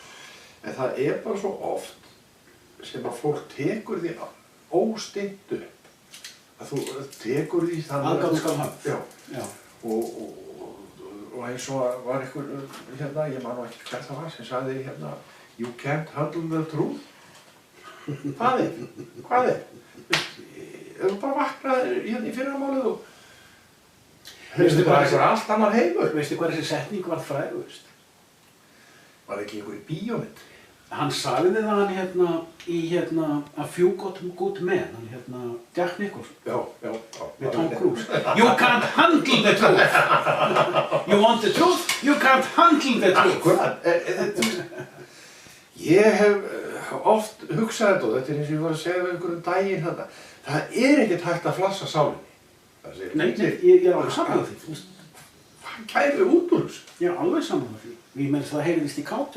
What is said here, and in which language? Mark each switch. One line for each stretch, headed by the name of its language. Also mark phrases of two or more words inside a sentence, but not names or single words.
Icelandic: En það er bara svo oft sem að fólk tekur því óstinnt upp. Að þú tekur því þannig að Aðgát skal haft. Já. Og eins og var einhver, hérna, ég man nú ekki hver það var, sem sagði hérna,
English: you can't handle the truth.
Icelandic: Hvað er? Þú bara vaknaði hérna í fyrramálið og Veistu bara hvað eitthvað allt annar heimur. Veistu hvað þessi setning var frægust? Var ekki einhver í bíómynd? Hann sagði það hann í A Few Good Men, Jack Nicholson. Já. Með Tom Cruise.
English: You can't handle the truth. You want the truth? You can't handle the truth.
Icelandic: Akkurat. Ég hef oft hugsað þetta og þetta er eins og ég var að segja við einhverjum daginn þarna. Það er ekkert hægt að flassa sálinni. Nei, ég er alveg sammála því. Hvað kæri út úr þessu? Ég er alveg sammála því. Ég meina það heyrðist í kátu.